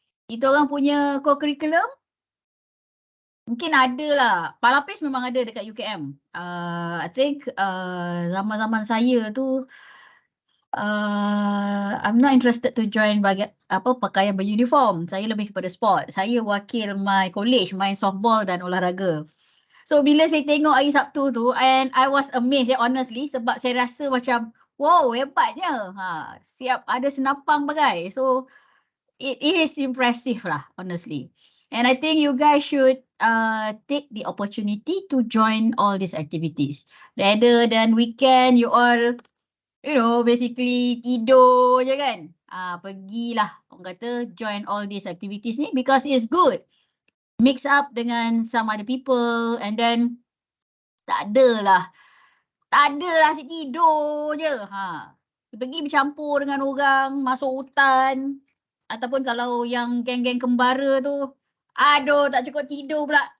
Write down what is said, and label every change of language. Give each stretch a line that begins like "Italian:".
Malay: Kita orang punya co-curriculum, mungkin ada lah. Palapis memang ada dekat UKM.
English: I think
Malay: zaman-zaman saya tu,
English: I'm not interested to join
Malay: pakaian beruniform. Saya lebih kepada sport. Saya wakil
English: my college
Malay: main softball dan olahraga. So bila saya tengok hari Sabtu tu,
English: and I was amazed honestly,
Malay: sebab saya rasa macam wow, hebatnya. Siap ada senapang bagai.
English: So it is impressive lah honestly. And I think you guys should take the opportunity to join all these activities. Rather than weekend you all, you know, basically
Malay: tidur je kan. Pergilah, orang kata
English: join all these activities ni because it's good. Mix up dengan some other people and then
Malay: tak adalah asyik tidur je. Pergi bercampur dengan orang, masuk hutan. Ataupun kalau yang geng-geng kembara tu, aduh tak cukup tidur pula.